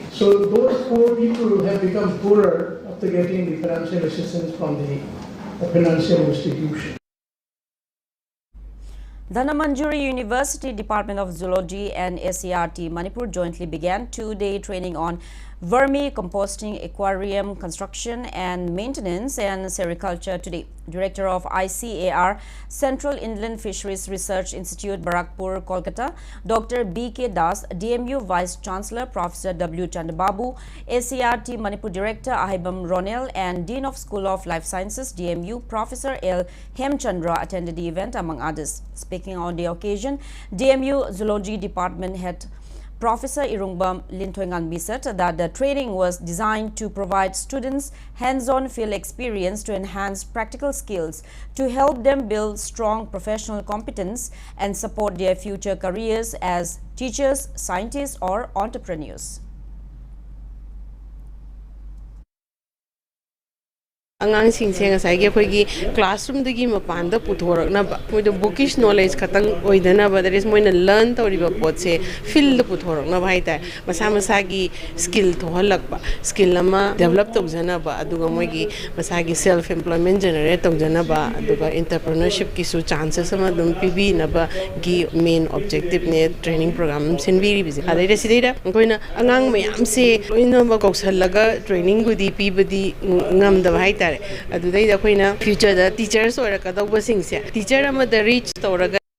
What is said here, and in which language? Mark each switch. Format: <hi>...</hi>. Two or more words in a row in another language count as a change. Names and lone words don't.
<en>So those poor people have become poorer after getting the financial assistance from the financial institution. Dhanamanjuri University Department of Zoology and SCRT Manipur jointly began two-day training on vermicomposting, aquarium construction and maintenance, and sericulture today. Director of ICAR, Central Inland Fisheries Research Institute, Barakpur, Kolkata, Dr. B.K. Das, DMU Vice Chancellor, Professor W. Chandababu, SCRT Manipur Director, Ahibam Ronel, and Dean of School of Life Sciences, DMU, Professor L. Hemchandra attended the event, among others. Speaking on the occasion, DMU Zoology Department Head Professor Irungbam Linthoingan said that the training was designed to provide students hands-on field experience to enhance practical skills, to help them build strong professional competence and support their future careers as teachers, scientists, or entrepreneurs.</en> <mni>ꯑꯉꯥꯡꯁꯤꯡꯁꯦ ꯉꯁꯥꯏꯒꯤ ꯑꯩꯈꯣꯏꯒꯤ ꯀ꯭ꯂꯥꯁꯔꯨꯝꯗꯒꯤ ꯃꯄꯥꯟꯗ ꯄꯨꯊꯣꯔꯛꯅꯕ ꯃꯣꯏꯗ</mni> <en>bookish knowledge</en> <mni>ꯈꯛꯇꯪ ꯑꯣꯏꯗꯅꯕ</mni> <en>that is</en> <mni>ꯃꯣꯏꯅ ꯂꯔꯟ ꯇꯧꯔꯤꯕ ꯄꯣꯠꯁꯦ ꯐꯤꯜꯗ ꯄꯨꯊꯣꯔꯛꯅꯕ ꯍꯥꯏꯇꯥꯔꯦ ꯃꯁꯥ ꯃꯁꯥꯒꯤ ꯁ꯭ꯀꯤꯜ ꯊꯣꯛꯍꯜꯂꯛꯄ ꯁ꯭ꯀꯤꯜ ꯑꯃ ꯗꯦꯕꯂꯞ ꯇꯧꯖꯅꯕ ꯑꯗꯨꯒ ꯃꯣꯏꯒꯤ ꯃꯁꯥꯒꯤ</mni> <en>self employment generate</en> <mni>ꯇꯧꯖꯅꯕ ꯑꯗꯨꯒ ꯏꯟꯇꯔꯄ꯭ꯔꯤꯅꯔꯁꯤꯞꯀꯤꯁꯨ ꯆꯥꯟꯁꯦꯁ ꯑꯃ ꯑꯗꯨꯝ ꯄꯤꯕꯤꯅꯕꯒꯤ ꯃꯦꯟ ꯑꯣꯕꯖꯦꯛꯇꯤꯚꯅꯦ</mni> <en>training program</en> <mni>ꯁꯤꯟꯕꯤꯔꯤꯕꯁꯦ ꯑꯗꯩꯗ ꯁꯤꯗꯩꯗ ꯑꯩꯈꯣꯏꯅ ꯑꯉꯥꯡ ꯃꯌꯥꯝꯁꯦ ꯂꯣꯏꯅꯃꯛ ꯀꯧꯁꯜꯂꯒ ꯇ꯭ꯔꯦꯅꯤꯡꯕꯨꯗꯤ ꯄꯤꯕꯗꯤ ꯉꯝꯗꯕ ꯍꯥꯏꯇꯥꯔꯦ ꯑꯗꯨꯗꯩꯗ ꯑꯩꯈꯣꯏꯅ ꯐ꯭ꯌꯨꯆꯔꯗ ꯇꯤꯆꯔꯁ ꯑꯣꯏꯔꯛꯀꯗꯧꯕꯁꯤꯡꯁꯦ ꯇꯤꯆꯔ ꯑꯃꯗ ꯔꯤꯆ ꯇꯧꯔꯒ</mni>